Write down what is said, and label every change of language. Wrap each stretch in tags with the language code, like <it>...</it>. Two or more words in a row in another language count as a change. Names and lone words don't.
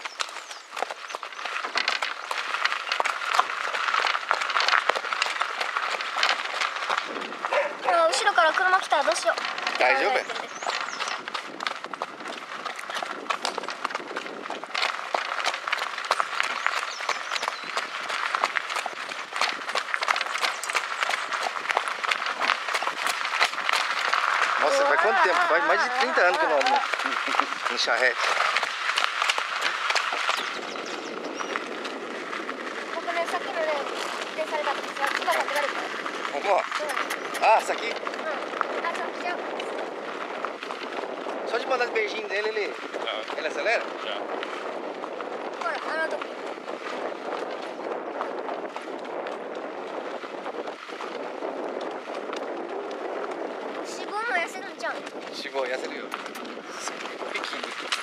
<ja>後ろから車来たらどうしよう。大丈夫や。</ja> <pt>Nossa, faz quanto tempo? Faz mais de 30 anos que eu não ando em charrete.</pt> <ja>僕ね、さっきのね、運転された時さ、唾かけられた。</ja> <pt>ほんま。Ah, essa aqui? Ah, só que já... Só de mandar beijinho dele, ele acelera? Já. Olha, anota aqui.</pt> <ja>Shibuも痩せるんじゃん。脂肪痩せるよ。筋肉。</ja>